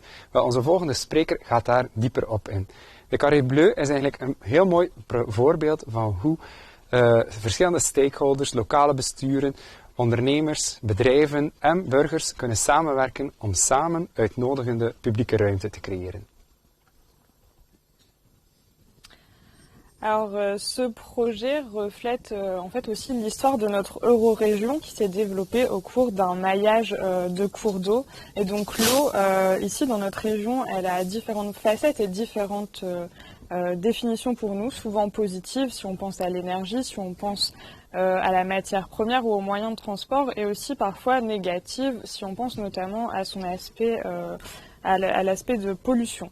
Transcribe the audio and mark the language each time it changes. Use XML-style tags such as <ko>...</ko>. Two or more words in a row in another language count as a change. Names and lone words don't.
<nl>Wel, onze volgende spreker gaat daar dieper op in. De Carré Bleu is eigenlijk een heel mooi voorbeeld van hoe verschillende stakeholders, lokale besturen, ondernemers, bedrijven en burgers kunnen samenwerken om samen uitnodigende publieke ruimte te creëren.</nl> <fr>Alors, ce projet reflète en fait aussi l'histoire de notre eurorégion qui s'est développée au cours d'un maillage de cours d'eau. Et donc l'eau, ici dans notre région, elle a différentes facettes et différentes définitions pour nous, souvent positives si on pense à l'énergie, si on pense à la matière première ou aux moyens de transport, et aussi parfois négatives si on pense notamment à son aspect, à l'aspect de pollution.</fr>